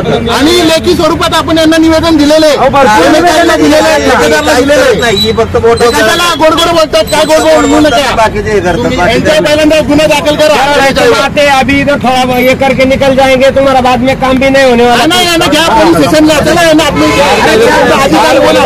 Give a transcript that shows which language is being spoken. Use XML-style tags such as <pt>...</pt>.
<mr>आणि लेखी स्वरूपात आपण यांना निवेदन दिलेले ठेकेदाराला दिलेले फक्त त्याला गोड गोड बोलतात काय गोड गोड बोलू नका यांच्या पहिल्यांदा गुन्हा दाखल करा</mr> <hi>अभी इधर थोड़ा ये करके निकल जाएंगे तुम्हारा बाद में काम भी नहीं होने वाला</hi> <mr>नाही यांना घ्या पोलीस स्टेशनला चला यांना आपलं अधिकारी</mr>